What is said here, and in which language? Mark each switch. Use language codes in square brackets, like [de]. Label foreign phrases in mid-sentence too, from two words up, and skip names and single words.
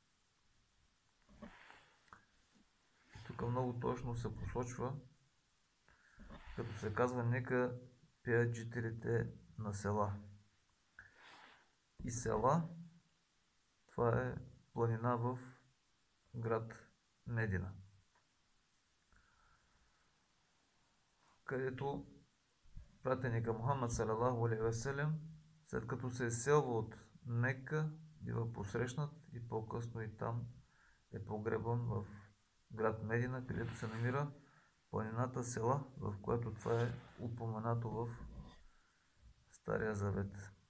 [bg] Тук много точно се посочва, като се казва нека пеят жителите на села. И села, това е планина в град Медина, където пратеника Мохамед [ar] صلى الله عليه وسلم, [bg] след като се изселва от Мекка, бива посрещнат и по-късно и там е погребан в град Медина, където се намира планината Села, в което това е упоменато в Стария Завет.